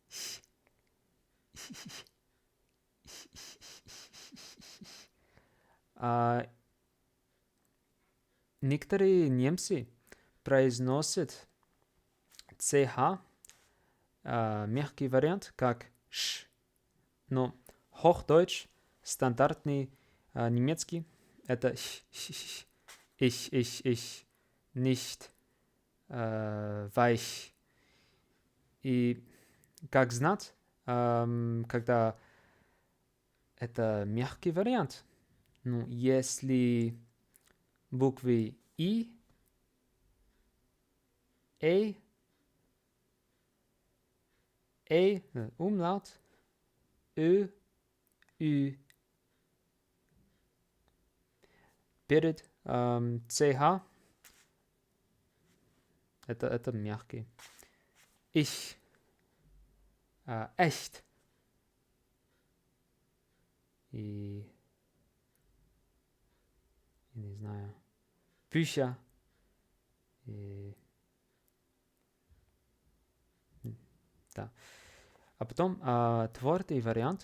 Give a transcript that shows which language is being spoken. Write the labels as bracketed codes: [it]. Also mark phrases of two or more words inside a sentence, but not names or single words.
[ru] Некоторые немцы произносят CH, мягкий вариант, как ш. Но Hochdeutsch, стандартный немецкий, это [de] ich, nicht weich. [ru] И как знать, когда это мягкий вариант? Ну, если буквы и, умlaut, ü. Перед CH, это мягкий. [de] Ich, echt. [ru] И, я не знаю, Bücher. И, да. А потом твердый вариант.